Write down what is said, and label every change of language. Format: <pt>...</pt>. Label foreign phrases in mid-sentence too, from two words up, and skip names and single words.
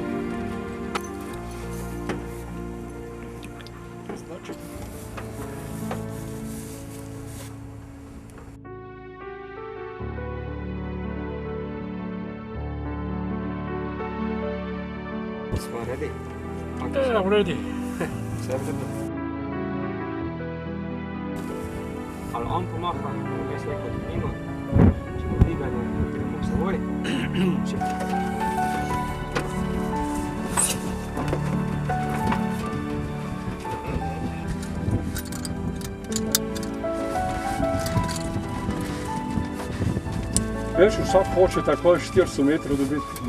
<sl>Znači. Smo ready?</sl> <en>I'm ready.</en> <sl>Vse v redu. Ali on pomaha, jaz rekel, da nima. Če ne diganje, gremo k seboj. Veš, vsak hoče tako 400 metrov dobiti.</sl>